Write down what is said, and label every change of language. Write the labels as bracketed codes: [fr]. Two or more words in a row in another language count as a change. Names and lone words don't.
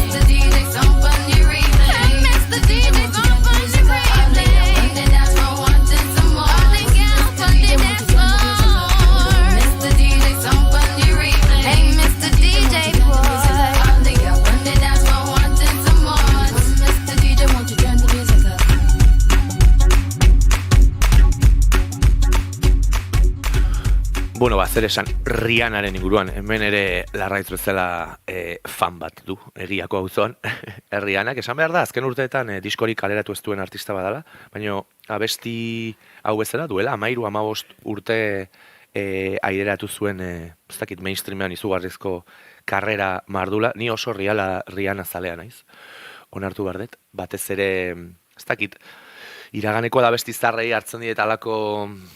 [en] Mr. DJ, some funny replay. Mr. DJ, some funny replay. Run the dance floor, wanting some more. All the girls run the dance floor. Mr. DJ, some funny replay. Hey, Mr. DJ, boy. All the girls run the dance floor, wanting some more. Mr. DJ, won't you turn the music up? [eu] Bueno, zer esan Rihannaren inguruan, hemen ere Larraitz bezala fan bat du, egiako auzoan. Rihannak esan behar da, azken urteetan diskorik kaleratu ez duen artista badala, baina abesti hau bezala duela, 13-15 urte aireratu zuen, ez dakit mainstreamean izugarrizko karrera mardula, ni oso Rihanna zalea naiz, onartu bardet, batez ere, ez dakit, iraganeko da abesti zarrei hartzen diet alako